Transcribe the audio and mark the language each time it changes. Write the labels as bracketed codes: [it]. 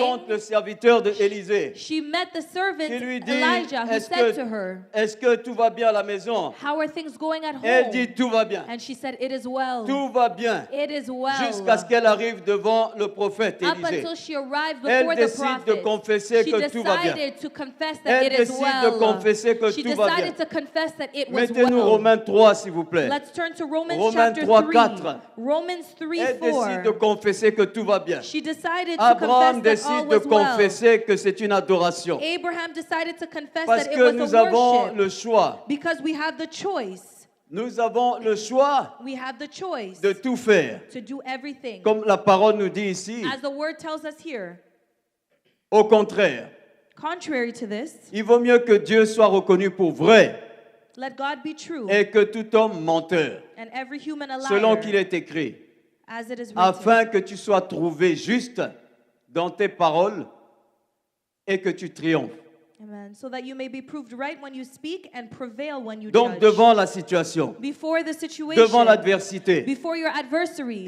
[fr] rencontre le serviteur de Élisée [en] she met the servant [fr] qui lui dit, [en] Elijah, who said to her, [fr] est-ce que tout va bien à la maison? [en] how are things going at [fr] Elle [en] home? [fr] dit, tout va bien, [en] And she said, it is well. [fr] tout va bien, [en] It is well. [fr] jusqu'à ce qu'elle arrive devant le prophète [en] Up [fr] Élisée. [en] until she arrived [fr] Elle [en] before the [fr] décide de [en] prophet, [fr] confesser [en] she [fr] que tout va bien. [en] decided to confess that [fr] Elle [en] it is [fr] décide de [en] well. [fr] confesser que [en] She [fr] tout va bien. [en] decided to confess that it was [fr] Mettez-nous [en] well. [fr] Romains 3, s'il vous plaît. [en] Let's turn to Romans [fr] Romains [en] chapter 3, 3. 4. Romans 3, [fr] Elle décide de [en] 4. [fr] confesser que tout va bien. [en] She decided to [fr] Abraham [en] confess that all [fr] décide de [en] was well. [fr] confesser que c'est une adoration. [en] Abraham decided to confess [fr] Parce [en] that it [fr] que [en] was [fr] nous [en] a [fr] avons [en] worship. [fr] le choix. [en] Because we have the choice. [fr] Nous avons le choix [en] We have the choice [fr] de tout faire. [en] to do everything. [fr] Comme la parole nous dit ici. [en] As the word tells us here. [fr] Au contraire, [en] Contrary to this, [fr] il vaut mieux que Dieu soit reconnu pour vrai [en] let God be true [fr] et que tout homme menteur, [en] and every human a [fr] selon [en] liar, [fr] qu'il est écrit, [en] as it is written. [fr] afin que tu sois trouvé juste dans tes paroles et que tu triomphes. [en] Amen. So that you may be proved right when you speak and prevail when you [fr] Donc [en] judge. [fr] devant la situation, [en] Before the situation, [fr] devant l'adversité, [en] before your adversaries,